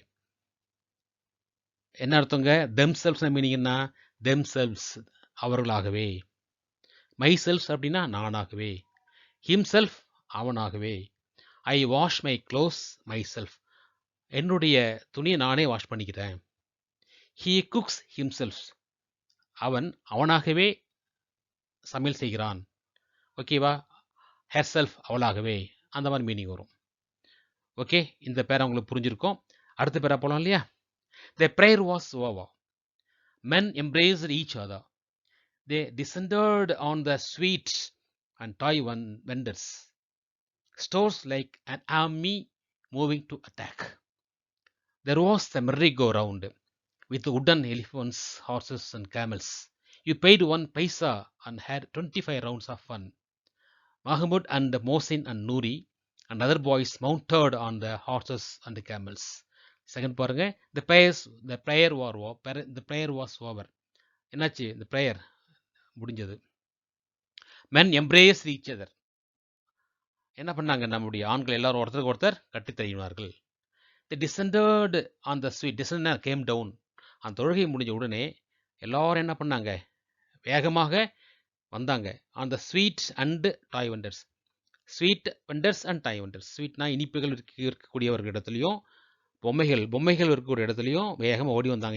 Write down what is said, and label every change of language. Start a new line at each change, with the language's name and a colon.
Tamil: அப்படி என்ன அர்த்தங்க? Themselves மீனிங்னா themselves அவர்களாகவே, my self அப்படின்னா நானாகவே, himself அவனாகவே,
English: I wash my clothes myself,
Tamil: என்னுடைய துணியை நானே வாஷ் பண்ணிக்கிறேன்.
English: he cooks himself,
Tamil: அவனாகவே சமையல் செய்கிறான். ஓகேவா? ஹெர் செல்ஃப் அவளாகவே, அந்த மாதிரி மீனிங் வரும். ஓகே, இந்த பேரை உங்களுக்கு புரிஞ்சிருக்கும். அடுத்த பேரா போகலாம் இல்லையா?
English: The prayer was over. Men embraced each other. They descended on the sweet and toy vendors. Stores like an army moving to attack. There was the merry-go-round with wooden elephants, horses, and camels. You paid 1 paisa and had 25 rounds of fun. Mahmud and Mohsin and Noori and other boys mounted on the horses and the camels. Second
Tamil: பாருங்க,
English: the prayer was over.
Tamil: என்னாச்சு?
English: The prayer
Tamil: முடிஞ்சது.
English: Men embraced each other.
Tamil: என்ன பண்ணாங்க? நம்முடைய ஆண்கள் எல்லாரும் ஒருத்தருக்கு ஒருத்தர் கட்டி தழுவினார்கள்.
English: They descended on the suite. Descended came down.
Tamil: அந்த தொழுகை முடிஞ்ச உடனே எல்லாரும் என்ன பண்ணாங்க? வேகமாக வந்தாங்க.
English: On the sweet and toy vendors. Sweet vendors and toy vendors.
Tamil: ஸ்வீட்னா இனிப்புகள் இருக்கக்கூடிய ஒரு இடத்துலையும், பொம்மைகள் இருக்கக்கூடிய இடத்துலையும் வேகமாக ஓடி வந்தாங்க.